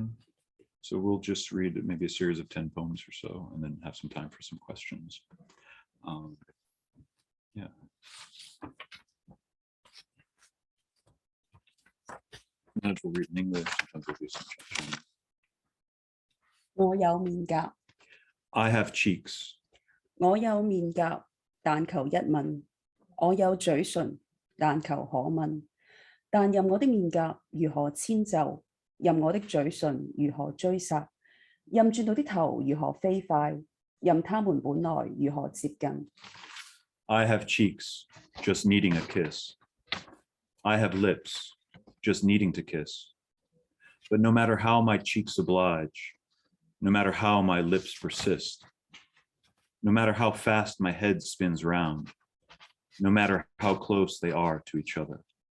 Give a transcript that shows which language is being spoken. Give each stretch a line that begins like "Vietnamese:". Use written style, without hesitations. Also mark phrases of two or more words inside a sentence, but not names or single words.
English: So we'll just read maybe a series of 10 poems or so, and then have some time for some questions. Yeah. Sometimes we'll read in English, sometimes we'll do some Chinese.
Chinese: 我有面頰，
English: I have cheeks.
Chinese: 我有面頰，但求一吻；我有嘴唇，但求可吻。但任我的面頰如何遷就，任我的嘴唇如何追殺，任轉到的頭如何飛快，任他們本來如何接近。
English: I have cheeks, just needing a kiss. I have lips, just needing to kiss. But no matter how my cheeks oblige, no matter how my lips persist, no matter how fast my head spins round, no matter how close they are to each other.